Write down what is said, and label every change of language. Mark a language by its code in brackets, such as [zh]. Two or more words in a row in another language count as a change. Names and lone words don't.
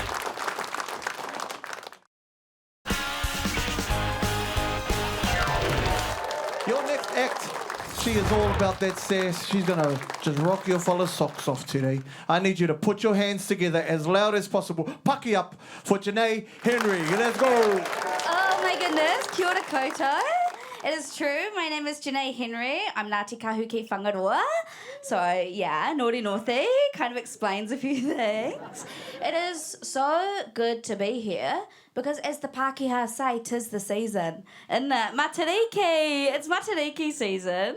[en] Your next act, she is all about that sass. She's gonna just rock your fella's socks off today. I need you to put your hands together as loud as possible. Paki up for Janaye Henry. Let's go. Oh my goodness, [mi] kia ora koutou. [en] It is true, my name is Janaye Henry. I'm Ngāti Kahu ki Whangaroa. So yeah, Naughty Northy kind of explains a few things. It is so good to be here Because as the Pākehā say, 'tis the season. And Matariki, it's Matariki season.